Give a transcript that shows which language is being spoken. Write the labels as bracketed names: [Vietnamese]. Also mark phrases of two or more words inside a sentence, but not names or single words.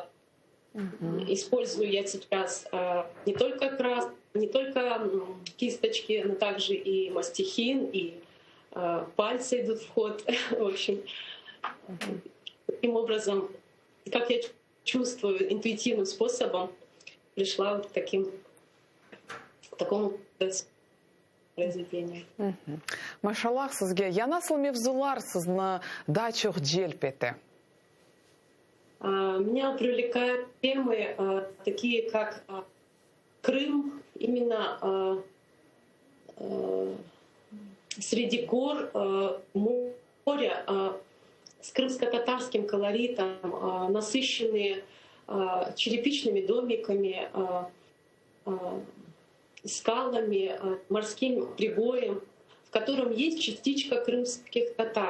[Russian] Использую я сейчас не только краску, не только кисточки, но также и мастихин, и пальцы идут в ход. В общем, таким образом, как я чувствую, интуитивным способом пришла вот к такому произведению. [Crimean Tatar] Машаллах sizge. Ya nasıl mevzular sizni daha çok celp etti? [Russian] Меня привлекают темы такие, как Крым, именно среди гор, моря, с крымско-татарским колоритом, насыщенные черепичными домиками, скалами, морским прибоем, в котором есть частичка крымских татар.